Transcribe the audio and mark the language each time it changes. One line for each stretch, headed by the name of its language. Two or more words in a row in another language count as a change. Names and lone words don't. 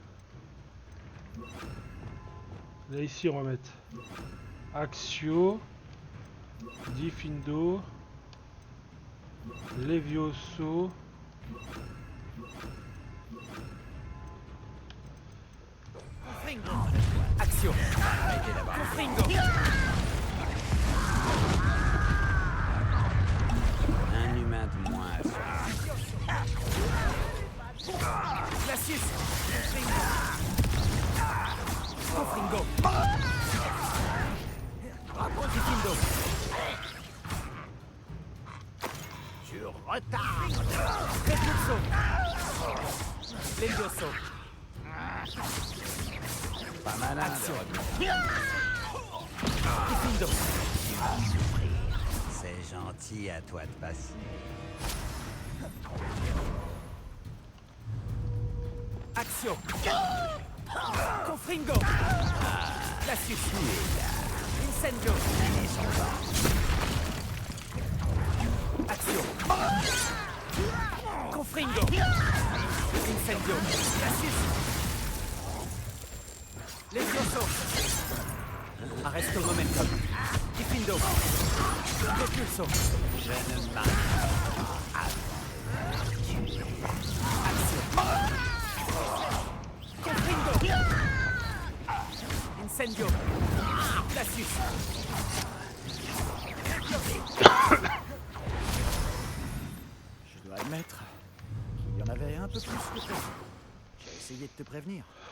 French: Là ici on va mettre Axio, Diffindo, Levioso. Action. Confringo. Un humain de moins. Glacius. Confringo. Diffindo. Tu retardes. Repulso. Levioso. Pas malin de Action. revenir. Diffindo. Tu vas souffrir. C'est gentil à toi de passer. Action. Confringo. Glacius. Incendio. Action. Confringo. Incendio. Glacius. Levioso. Arresto momentum. Diffindo. Repulso. Je ne m'arrête Action. Confringo. Incendio. Glacius. Je dois admettre qu'il y en avait un peu plus que prévu. J'ai essayé de te prévenir.